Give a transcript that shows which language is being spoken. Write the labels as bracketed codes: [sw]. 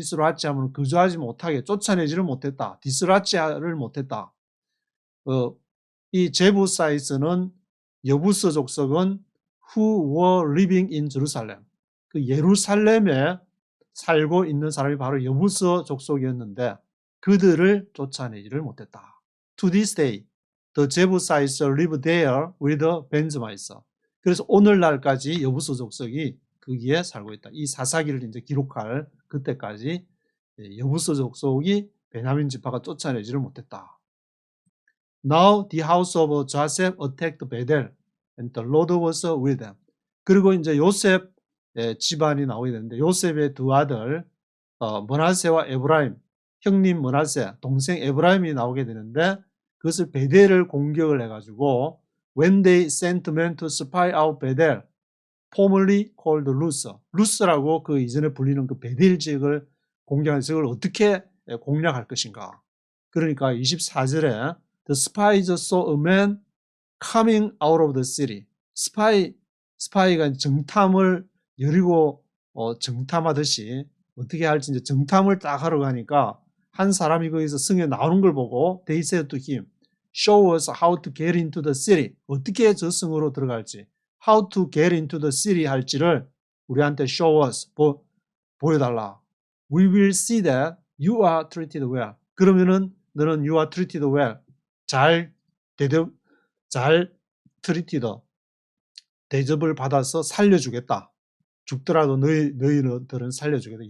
[ko] 디스라치 하면은 거주하지 못하게 쫓아내지를 못했다. 디스라치를 못했다. 이 제부사이스는 여부스 족속은 [en] who were living in Jerusalem. [ko] 그 예루살렘에 살고 있는 사람이 바로 여부스 족속이었는데 그들을 쫓아내지를 못했다. [en] To this day, the Jebusites live there with the Benjamites. [ko] 그래서 오늘날까지 여부스 족속이 거기에 살고 있다. 이 사사기를 이제 기록할 그때까지 여부스 족속이 베냐민 지파가 쫓아내지를 못했다. [en] Now the house of Joseph attacked Bethel, and the Lord was with them. [ko] 그리고 이제 요셉 집안이 나오게 되는데 요셉의 두 아들 므낫세와 에브라임, 형님 므낫세, 동생 에브라임이 나오게 되는데 그것을 베델을 공격을 해가지고 [en] when they sent men to spy out Bethel, formerly called Luz, [ko] 루스라고 그 이전에 불리는 그 베델 지역을 공격한 지역을 어떻게 공략할 것인가. 그러니까 24절에 [en] The spies saw a man coming out of the city. [ko] 스파이가 정탐을 여리고 정탐하듯이 어떻게 할지 이제 정탐을 딱 하러 가니까 한 사람이 거기서 성에 나오는 걸 보고 [en] they said to him, show us how to get into the city. [ko] 어떻게 저 성으로 들어갈지, [en] how to get into the city [ko] 할지를 우리한테 [en] show us, [ko] 보여달라. [en] We will see that you are treated well. [ko] 그러면은 너는 [en] you are treated well. [ko] 잘 treated, 대접을 받아서 살려주겠다. 죽더라도 너희들은 살려주겠다.